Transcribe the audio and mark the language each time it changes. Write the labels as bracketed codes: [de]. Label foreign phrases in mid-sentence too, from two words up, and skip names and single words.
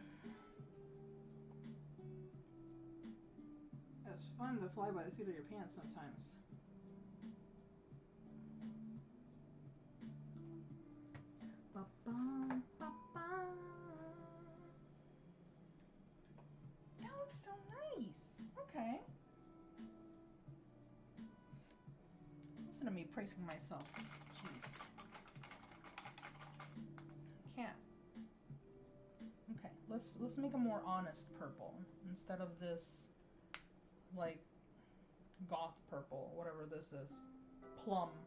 [en] It's fun to fly by the seat of your pants sometimes. Ba-bum, ba-bum. That looks so nice. Okay. Listen to me praising myself. Jeez. Can't. Okay, let's make a more honest purple instead of this like goth purple, whatever this is, plum.